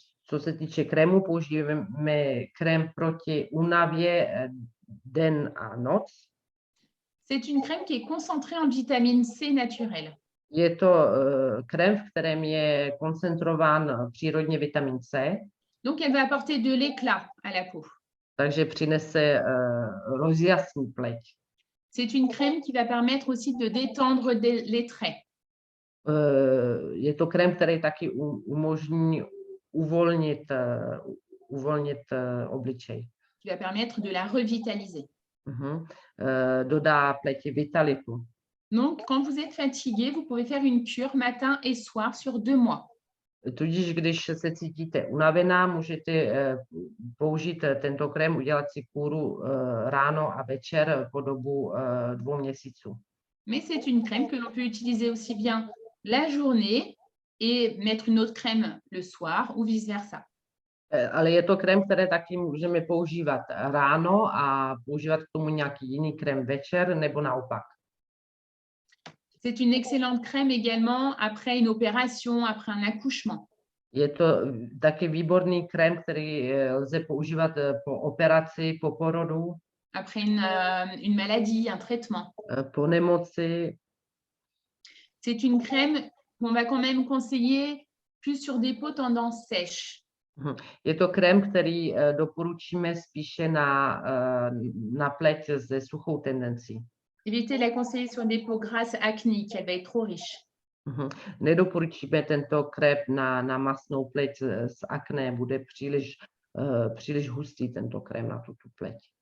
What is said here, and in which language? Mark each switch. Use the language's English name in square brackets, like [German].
[Czech] Co se týče krému, používáme krém proti únavě den a noc. [French] C'est une crème qui est concentrée en vitamine C naturelle. [Czech] Je to krém, v kterém je koncentrován přírodně vitamin C. [French] Donc, elle va apporter de l'éclat à la peau. [Czech] Takže přinese rozjasní pleť. [French] C'est une crème qui va permettre aussi de détendre les traits. [Czech] Je to krém, který taky umožní uvolnit obličej. [French] Qui va permettre de la revitaliser. [Czech] Dodá pleti vitalitu. [French] Donc, quand vous êtes fatigué, vous pouvez faire une cure matin et soir sur 2 mois. [Czech] Tudíž, když se cítíte unavená, můžete použít tento krém, udělat si kůru ráno a večer po dobu 2 měsíců. [French] Mais c'est une crème que l'on peut utiliser aussi bien la journée et mettre une autre crème le soir ou vice-versa. [Czech] Ale je to krém, které taky můžeme používat ráno a používat k tomu nějaký jiný krém večer nebo naopak. [French] C'est une excellente crème également après une opération, après un accouchement. [Czech] Je to taky výborný krém, který lze používat po operaci, po porodu. [French] Après une maladie, un traitement. [Czech] Po nemoci. [French] C'est une crème qu'on va quand même conseiller plus sur des peaux tendance sèche. [Czech] Je to krém, který doporučíme spíše na pleť se suchou tendencí. [French] Évitez de la conseiller sur des peaux grasses acnéiques, elle va être trop riche. [Czech] Nedoporučíme tento krém na masnou pleť s akné, bude příliš hustý tento krém na tuto pleť.